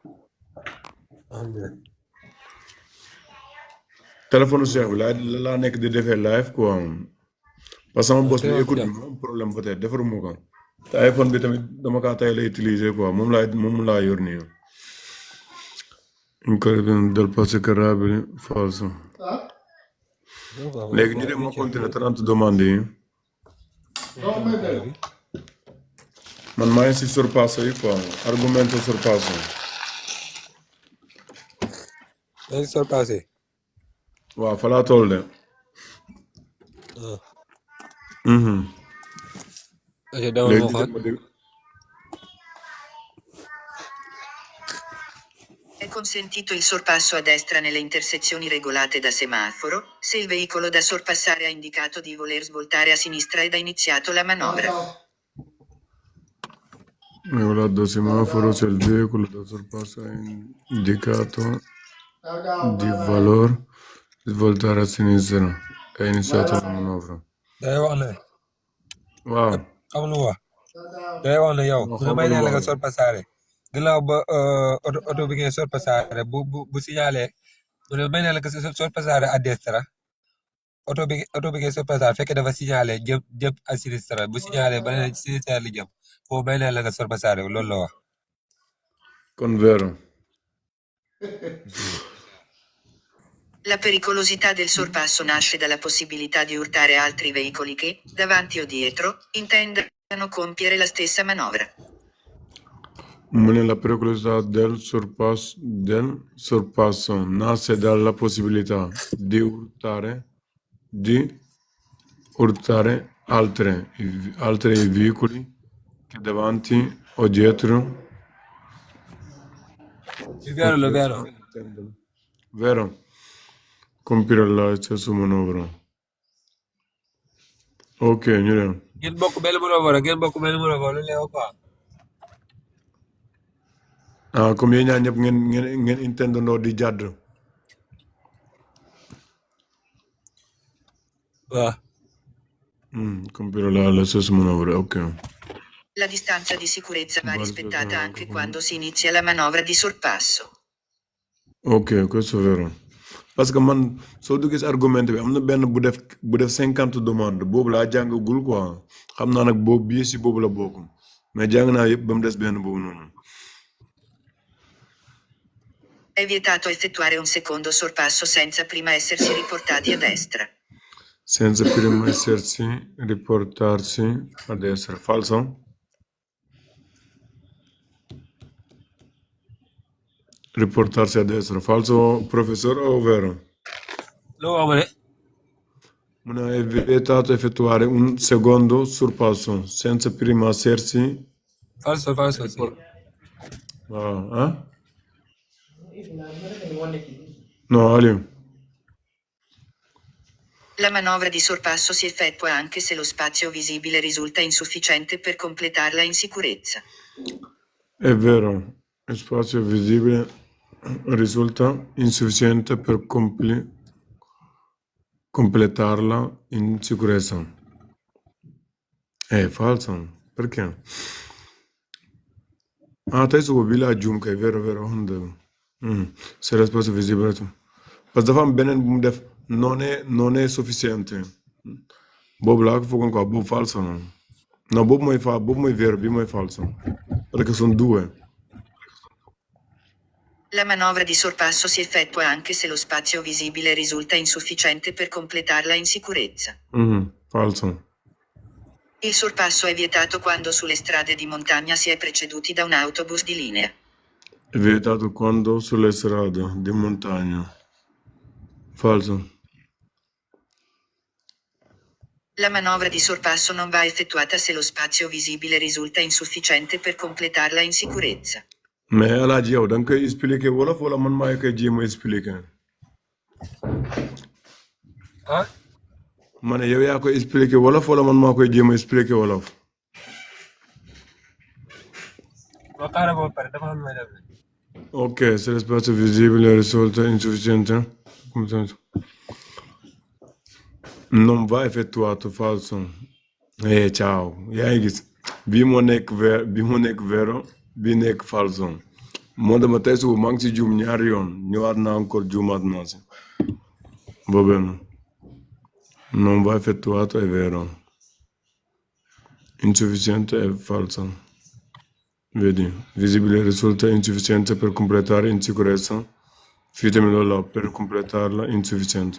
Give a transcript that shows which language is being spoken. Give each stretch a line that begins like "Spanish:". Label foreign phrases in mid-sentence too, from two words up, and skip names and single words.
Wolof: téléphone Cheikh bi laa nekk di defee live quoi
French: parce que
Wolof: sama boss bi écoute bi moom
French: problème peut-être
Wolof: defaruma ko te iPhone bi tamit dama kaa tay la
French: utiliser quoi
Wolof: moom laa yor nii.
Italian: Incorrigible del passacabile falso.
Wolof: léegi ñu dem ma continuer 30 demandes yi. man maa ngi si surpassé yi
French: quoi argumenté surpassé.
Wolof: yaa ngi surpassé. waaw fa laa toll de. léegi
Italian: È consentito il sorpasso a destra nelle intersezioni regolate da semaforo, se il veicolo da sorpassare ha indicato di voler svoltare a sinistra ed ha iniziato la manovra. Regolato da semaforo, se il veicolo da sorpasso ha indicato di voler svoltare a sinistra e ha iniziato la manovra.
Wolof: day wax ne. waaw. xam lu wax. day wax ne yow. bu may ne la nga sorpassare. gannaaw ba oto bi ngeen sorpassare bu signalé mu ne may ne la nga sorpassare à destra oto bi ngeen sorpassare fekk dafa signalé jëm à sinistra bu signalé ba ne sinistra li jëm foofu may ne la nga sorpassare loolu la wax.
Italian: Con vero. La pericolosità del sorpasso nasce dalla possibilità di urtare altri veicoli che, davanti o dietro, intendano compiere la stessa manovra. La pericolosità del sorpasso nasce dalla possibilità di urtare altri veicoli che davanti o dietro. Vero. Compiere la stessa manovra.
Wolof: Ok, ñu dem. ngeen bokk benn manovra lu leew quoi. Ah, comme yéen ñaar ñëpp ngeen intendandoo di jàdd. waaw.
Italian: Compiere la stessa manovra, ok. La distanza di sicurezza va Vale, rispettata aspetta, anche quando si inizia la manovra di sorpasso. ok, questo è vero.
French: Parce que
Wolof: man soo duggee si argument bi am na benn bu def 50 demande boobu laa jàngagul quoi xam naa nag boobu bii si boobu la bokk mais jàng naa yëpp ba mu des benn boobu noonu.
Italian: È vietato effettuare un secondo sorpasso senza prima essersi riportati a destra. Senza prima essersi riportarsi a destra. Falso? Riportarsi a destra. Falso, professore, o vero?
Wolof: loo wax ma ne
Italian: Non è vietato effettuare un secondo sorpasso senza prima essersi. falso sì. Ah, no, Ali. La manovra di sorpasso si effettua anche se lo spazio visibile risulta insufficiente per completarla in sicurezza. È vero, lo spazio visibile risulta insufficiente per completarla in sicurezza. È falso, perché?
Wolof: Ah, te suba bi laa juum kay vero xam dëgg. C'est
Italian: lo spazio visibile
French: parce que
Wolof: dafa am beneen bu mu def
Italian: non è sufficiente
Wolof: boobu laa ko foogoon quoi boobu falso la non boobu mooy vero bi mooy falso
Italian: perché sono due. La manovra di sorpasso si effettua anche se lo spazio visibile risulta insufficiente per completarla in sicurezza. Falso. Il sorpasso è vietato quando sulle strade di montagna si è preceduti da un autobus di linea. È vietato quando sulle strade di montagna. Falso. La manovra di sorpasso non va effettuata se lo spazio visibile risulta insufficiente per completarla in sicurezza.
Wolof: Mais Alaaji yow da nga koy expliquer wolof wala man maa koy jéem a expliquer. ah ma ne yow yaa koy expliquer wolof wala man maa koy jéem a expliquer wolof. ma xaaral ba pare dafa am may def
Italian: Ok, se lo spazio visibile risulta insufficiente, non va effettuato, falso. Ciao,
Wolof: yaa ngi gis bii moo nekk vero bii nekk falso. moo dama tey suba maa ngi si juum ñaari yoon ñëwaat naa encore juumaat naa si.
Italian: Va bene. Non va effettuato è vero. Insufficiente è falso. Vedi, visibile risulta insufficiente per completare in sicurezza. Fitemelo là, per completarla insufficiente.